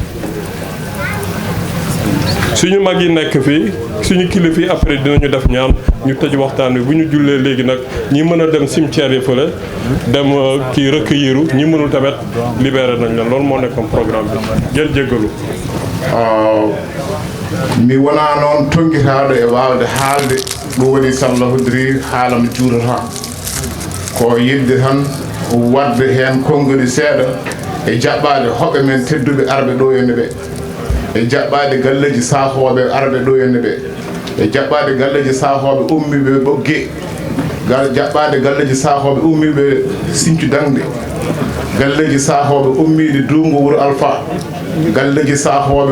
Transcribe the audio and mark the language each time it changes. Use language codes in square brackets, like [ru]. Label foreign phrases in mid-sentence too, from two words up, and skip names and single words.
[wo] suñu kilifa yi après dinañu def ñaan ñu tëj waxtaan bi bu ñu jullee léegi nag ñi mën a dem cimetière yi fële dem kii recueilliru ñi mënul tamit libéré nañ leen loolu moo nekkoon programme bi ngeen jéggalu [ff] mi wona noon tonguitaɗo e wawde haalde ɗum waɗi sallahodiri haalama juurata ko yidde tan wadde hen konngoli seeɗa e jaɓɓade hoɓɓe men tedduɓe arɓe ɗo henne ɓe e jaɓɓade galleji sahoɓe arɓe ɗo henne ɓe e jaɓɓade galleji sahoɓe ummiɓe ɓogge jaɓɓade galleji sahoɓe ummiɓe Sinthiou Dangde galleji sahoɓe ummiɗe Dungo Wuro Alpha galleji sahoɓe